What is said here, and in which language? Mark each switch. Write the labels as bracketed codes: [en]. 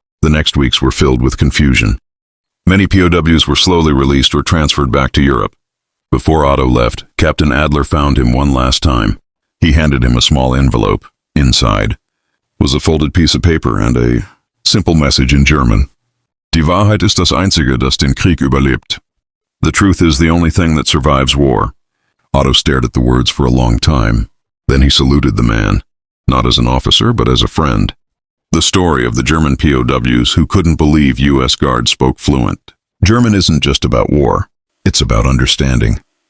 [en] The next weeks were filled with confusion. Many POWs were slowly released or transferred back to Europe. Before Otto left, Captain Adler found him one last time. He handed him a small envelope. Inside was a folded piece of paper and a simple message in German. [de] "Die Wahrheit ist das Einzige, das den Krieg überlebt." [en] The truth is the only thing that survives war. Otto stared at the words for a long time. Then he saluted the man, not as an officer, but as a friend. The story of the German POWs who couldn't believe U.S. guards spoke fluent. German isn't just about war. It's about understanding.